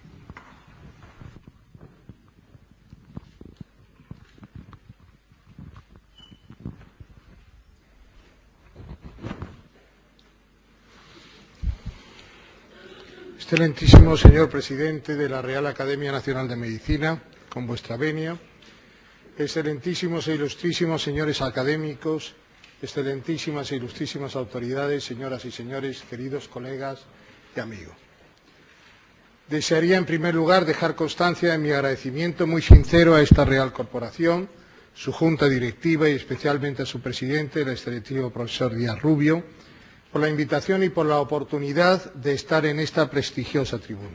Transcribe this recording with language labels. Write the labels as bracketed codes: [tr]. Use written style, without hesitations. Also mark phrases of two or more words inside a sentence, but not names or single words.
[es] Excelentísimo señor presidente de la Real Academia Nacional de Medicina, con vuestra venia, excelentísimos e ilustrísimos señores académicos, excelentísimas e ilustrísimas autoridades, señoras y señores, queridos colegas y amigos. Desearía, en primer lugar, dejar constancia de mi agradecimiento muy sincero a esta Real Corporación, su Junta Directiva y especialmente a su presidente, el excelentísimo profesor Díaz Rubio, por la invitación y por la oportunidad de estar en esta prestigiosa tribuna.